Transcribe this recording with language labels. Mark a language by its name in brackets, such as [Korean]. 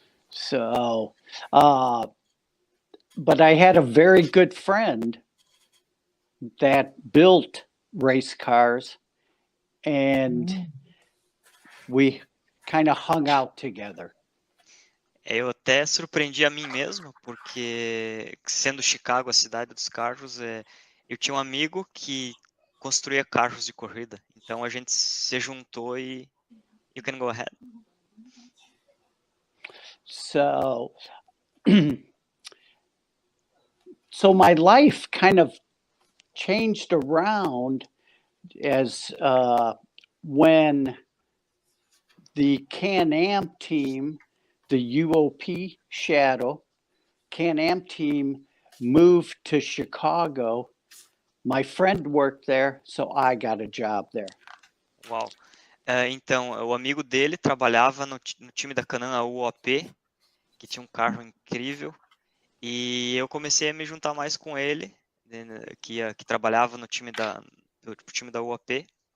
[English] So, but I had a very good friend that built race cars, and we kind of hung out together. [Portuguese] Eu até surpreendi a mim mesmo, porque sendo Chicago a cidade dos carros, eu tinha um amigo que construía carros de corrida. Então a gente se juntou e [English] you can go ahead. So, so my life kind of changed around as when the Can-Am team, the UOP Shadow, Can-Am team moved to Chicago. My friend worked there, so I got a job there. [Portuguese] Uau! Então, o amigo dele trabalhava no time da Can-Am UOP, que tinha um carro incrível, e eu comecei a me juntar mais com ele, que trabalhava no time da UOP.